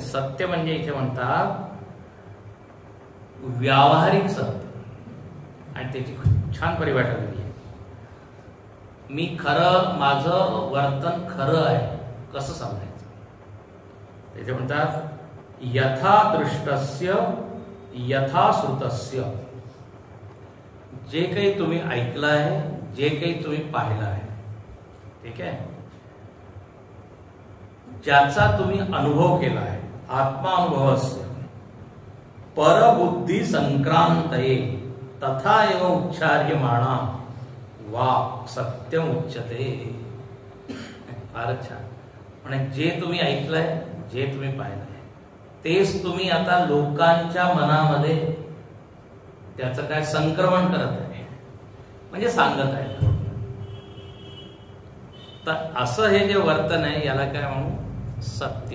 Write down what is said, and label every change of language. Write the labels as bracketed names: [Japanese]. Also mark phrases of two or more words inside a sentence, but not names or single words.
[Marathi] सत्य म्हणजे इथे म्हणतात व्यावहारिक सत्य, आणि त्याची छान परिभाषा दिली आहे. मी खरं, माझं वर्तन खरं आहे कसं सांगायचं. त्याचे म्हणतात [Sanskrit] यथा दृष्टस्य यथा श्रुतस्य. [Marathi] जे काही तुम्ही ऐकलं आहे, जे काही तुम्ही पाहिलं आहे, ठीक आहे, ज्याचा तुम्ही अनुभव केला आहे, [Sanskrit] आत्मानुभवस्य परबुद्धी संक्रांतये तथा एव उच्चार्यमाणा वाक् सत्यम उच्यते. [Marathi] फारच छान. म्हणजे जे तुम्ही ऐकलंय, जे तुम्ही पाहिलंय, तेच तुम्ही आता लोकांच्या मनामध्ये त्याचं काय संक्रमण करत आहे, म्हणजे सांगत आहे. तर असं हे जे वर्तन आहे याला काय म्हणू, सत्य.